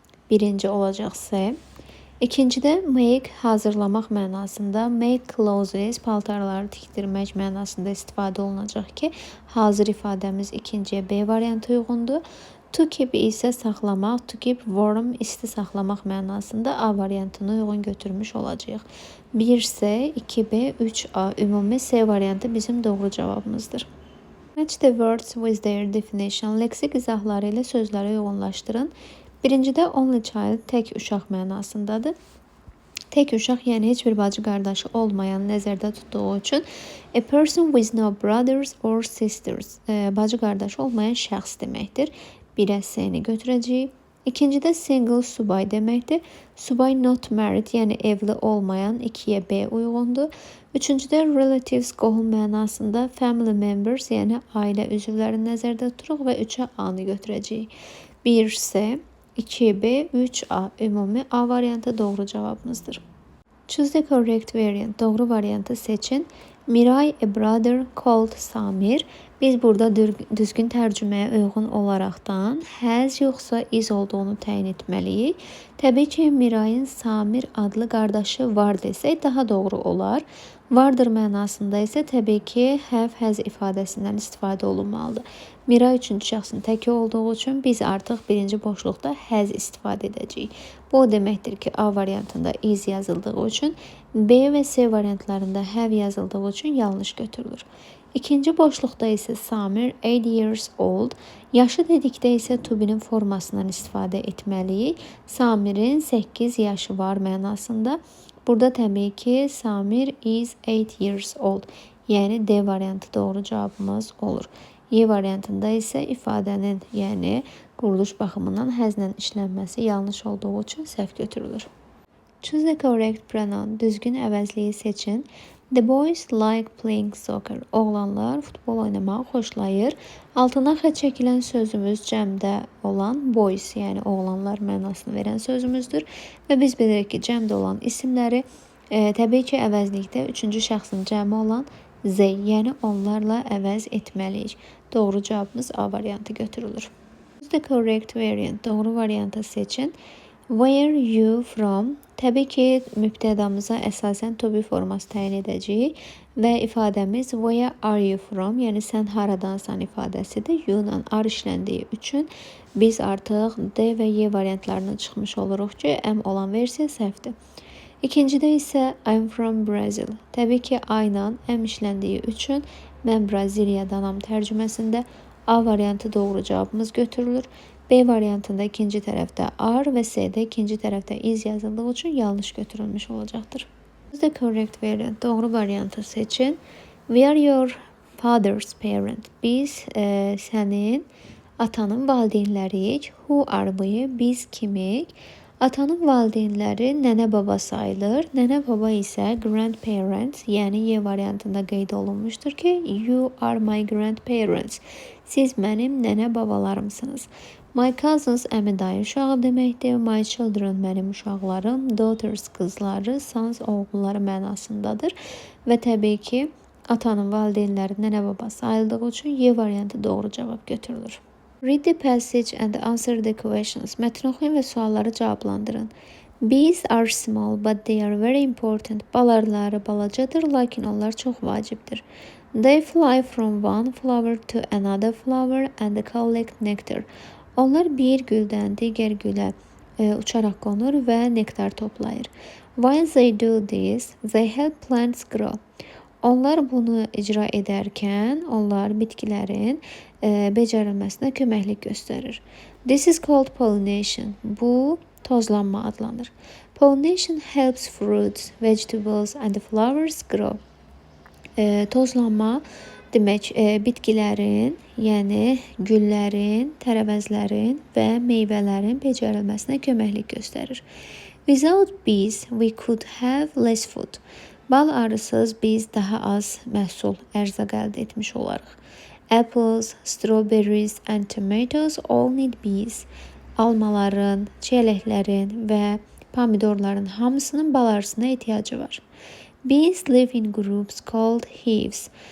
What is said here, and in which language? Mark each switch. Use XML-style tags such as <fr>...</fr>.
<az>Birinci olacaq C. İkincidə make hazırlamaq mənasında, make clothes paltarları tikdirmək mənasında istifadə olunacaq ki, hazır ifadəmiz ikinciyə B variantı uyğundur. To keep isə saxlamaq, to keep warm isti saxlamaq mənasında A variantını uyğun götürmüş olacağıq. 1C, 2B, 3A ümumi C variantı bizim doğru cavabımızdır.</az> <en>Match the words with their definition.</en> <az>Leksik izahları ilə sözləri uyğunlaşdırın. Birincidə only child tək uşaq mənasındadır. Tək uşaq, yəni heç bir bacı qardaşı olmayan nəzərdə tutduğu üçün</az> <en>a person with no brothers or sisters,</en> <az>bacı qardaşı olmayan şəxs deməkdir. 1-ə C-ni götürəcəyik. İkincidə single subay deməkdir. Subay not married, yəni evli olmayan 2-yə B uyğundur. Üçüncüdə relatives qohum mənasında family members, yəni ailə üzvlərini nəzərdə tuturuq və 3-ə A-nı götürəcəyik. 1C, 2B, 3A ümumi A variantı doğru cavabımızdır.</az> <en>Choose the correct variant.</en> <az>Doğru variantı seçin.</az> <en>Miray a brother called Samir.</en> <az>Biz burada düzgün tərcüməyə uyğun olaraqdan has yoxsa is olduğunu təyin etməliyik. Təbii ki, Mirayın Samir adlı qardaşı var desək daha doğru olar. Vardır mənasında isə təbii ki, have, has ifadəsindən istifadə olunmalıdır. Miray üçüncü şəxsin təki olduğu üçün biz artıq birinci boşluqda has istifadə edəcəyik. Bu o deməkdir ki, A variantında is yazıldığı üçün, B və C variantlarında have yazıldığı üçün yanlış götürülür. İkinci boşluqda isə Samir 8 years old, yaşı dedikdə isə to be'nin formasından istifadə etməliyik. Samir'in 8 yaşı var mənasında. Burada təbii ki,</az> <en>Samir is 8 years old,</en> <az>yəni D variantı doğru cavabımız olur. Y variantında isə ifadənin, yəni quruluş baxımından həzlə işlənməsi yanlış olduğu üçün səhv götürülür.</az> <en>Choose the correct pronoun.</en> <az>Düzgün əvəzliyi seçin.</az> <en>The boys like playing soccer.</en> <az>Oğlanlar futbol oynamağı xoşlayır. Altına xətt çəkilən sözümüz cəmdə olan boys, yəni oğlanlar mənasını verən sözümüzdür. Və biz bilirik ki, cəmdə olan isimləri təbii ki, əvəzlikdə üçüncü şəxsin cəmi olan they, yəni onlarla əvəz etməliyik. Doğru cavabımız A variantı götürülür.</az> <en>Choose the correct variant.</en> <az>Doğru variantı seçin.</az> <en>Where you from?</en> <az>Təbii ki, mübtədamıza əsasən to be forması təyin edəcəyik və ifadəmiz</az> <en>where are you from?</en> <az>Yəni sən haradansan ifadəsidir. You-dan are işləndiyi üçün biz artıq D və Y variantlarına çıxmış oluruq ki, M olan versiya səhvdir. İkincidə isə</az> <en>I'm from Brazil.</en> <az>Təbii ki, I ilə M işləndiyi üçün mən Braziliyadanam tərcüməsində A variantı doğru cavabımız götürülür. B variantında ikinci tərəfdə are və C'də ikinci tərəfdə is yazıldığı üçün yanlış götürülmüş olacaqdır.</az> <en>The correct variant.</en> <az>Doğru variantı seçin.</az> <en>We are your father's parent.</en> <az>Biz sənin atanın valideynləriyik.</az> <en>Who are we?</en> <az>Biz kimik? Atanın valideynləri nənə baba sayılır. Nənə baba isə grandparents, yəni Y variantında qeyd olunmuşdur ki,</az> <en>you are my grandparents.</en> <az>Siz mənim nənə babalarımsınız. My cousins əmi dayı uşağı deməkdir. My children mənim uşaqlarım. Daughters qızları, sons oğulları mənasındadır. Və təbii ki, atanın valideynləri nənə baba sayıldığı üçün Y variantı doğru cavab götürülür.</az> <en>Read the passage and answer the questions.</en> <az>Mətn oxuyun və sualları cavablandırın.</az> <en>Bees are small, but they are very important.</en> <az>Bal arıları balacadır, lakin onlar çox vacibdir.</az> <en>They fly from one flower to another flower and collect nectar.</en> <az>Onlar bir güldən digər gülə uçaraq qonur və nektar toplayır.</az> <en>While they do this, they help plants grow.</en> <az>Onlar bunu icra edərkən, onlar bitkilərin becərilməsinə köməklik göstərir.</az> <en>This is called pollination.</en> <az>Bu tozlanma adlanır.</az> <en>Pollination helps fruits, vegetables and flowers grow.</en> <az>Tozlanma demək bitkilərin, yəni güllərin, tərəvəzlərin və meyvələrin becərilməsinə köməklik göstərir.</az> <en>Without bees, we could have less food.</en> <az>Bal arısız biz daha az məhsul, ərzaq əldə etmiş olarıq.</az> <en>Apples, strawberries and tomatoes all need bees.</en> <az>Almaların, çiyələklərin və pomidorların hamısının bal arısına ehtiyacı var.</az> <en>Bees live in groups called hives.</en>